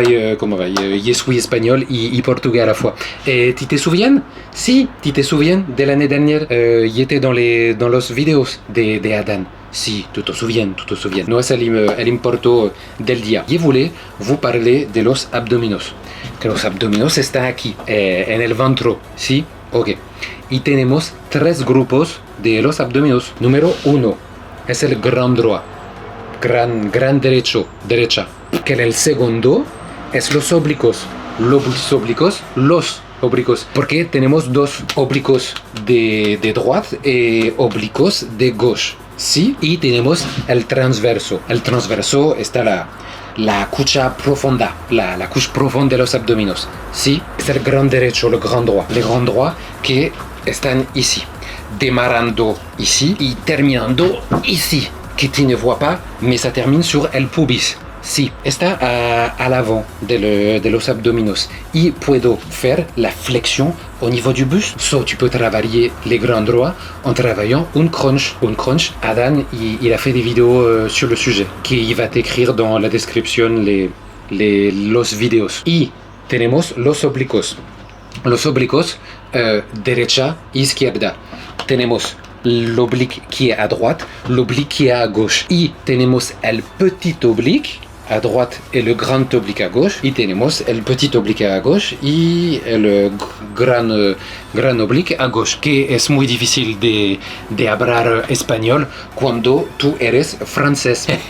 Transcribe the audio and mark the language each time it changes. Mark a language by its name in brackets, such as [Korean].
[French] Je suis espagnol y portugais à la fois. Et tu te souviens? Si, tu te souviens de l'année dernière, il était dans [Spanish] los videos de Adán. [French] Si, tu te souviens. [Spanish] No es el importo del día. [French] Je voulais vous parler de [Spanish] los abdominos. Que los abdominos están aquí, en el ventro. Si, ok. Y tenemos 3 grupos de los abdominos. Número 1 es el gran droit. Gran derecha. Que el segundo es los oblicuos. Los oblicuos. Porque tenemos 2 oblicuos de droite y oblicuos de gauche. Sí, y tenemos el transverso. El transverso está la cucha profunda, [French] la couche profonde [Spanish] de los abdominos. Sí, es el gran derecho, [French] le grand droit. Les grands droits [Spanish] que están [French] ici. [Spanish] Démarrando ici y terminando ici. [French] Que tu ne vois pas, mais ça termine sur el pubis. [Spanish] Sí, está [French] à l'avant [Spanish] de los abdominos. Y puedo [French] faire la flexion au niveau du buste. So, tu peux travailler les grands droits en travaillant un crunch. Un crunch, Adán, il a fait des vidéos sur le sujet, qu'il va t'écrire dans la description [Spanish] los videos. Y tenemos los oblicuos. Los oblicuos, derecha, izquierda. [French] Tenemos l'oblique qui est à droite, l'oblique qui est à gauche. [Spanish] Y tenemos el [French] petit oblique à droite et le grand oblique à gauche. [Spanish] Y tenemos el [French] petit oblique à gauche [Spanish] y el gran [French] oblique à gauche. [Spanish] Que es muy difícil de hablar español cuando tú eres francés.